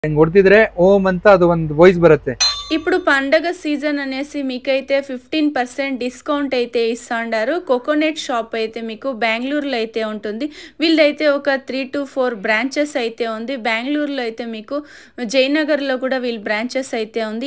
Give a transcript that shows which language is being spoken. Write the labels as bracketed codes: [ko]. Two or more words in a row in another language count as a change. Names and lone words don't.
[kn] కొడితిದ್ರೆ ఓం ಅಂತ ಅದು ಒಂದು ವಾಯ್ಸ್ ಬರುತ್ತೆ. [te] ఇప్పుడు పండగ సీజన్ అనేసి మీకైతే 15% డిస్కౌంట్ అయితే ఇస్తాండారు. కోకోనట్ షాప్ అయితే మీకు బెంగళూరులో అయితే ఉంటుంది. వీళ్ళైతే ఒక 3 to 4 బ్రాంచెస్ అయితే ఉంది. బెంగళూరులో అయితే మీకు జయనగర్లో కూడా వీళ్ళ బ్రాంచెస్ అయితే ఉంది.